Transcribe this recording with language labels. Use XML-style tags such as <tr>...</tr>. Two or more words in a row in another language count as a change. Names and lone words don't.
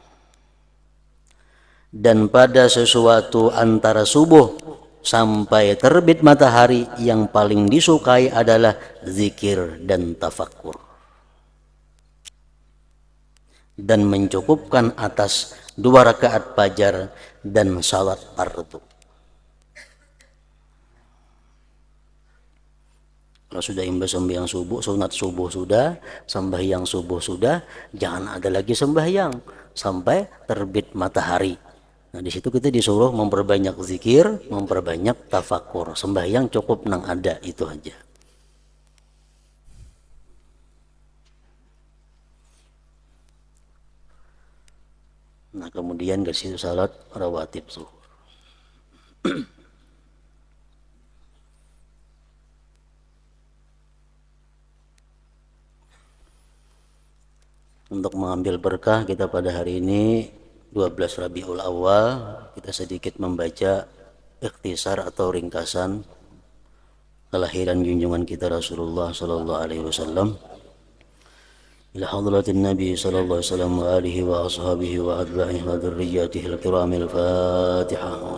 <id>Dan pada sesuatu antara subuh sampai terbit matahari, yang paling disukai adalah zikir dan tafakkur. Dan mencukupkan atas 2 rakaat fajar dan salat fardu. Kalau sudah imbas sembahyang subuh, sunat subuh sudah, sembahyang subuh sudah, jangan ada lagi sembahyang sampai terbit matahari. Nah, di situ kita disuruh memperbanyak zikir, memperbanyak tafakur.</id> <bjn>Sembahyang cukup nang ada itu aja.</bjn> <id>Nah, kemudian ke situ salat rawatib zuhur. Untuk mengambil berkah kita pada hari ini 12 Rabiul Awal, kita sedikit membaca ikhtisar atau ringkasan kelahiran junjungan kita Rasulullah</id> <ar>صلى الله عليه وسلم. إلى حضرة النبي صلى الله عليه وسلم وآله وأصحابه وأتباعه وذرياته الكرام الفاتحة.</ar>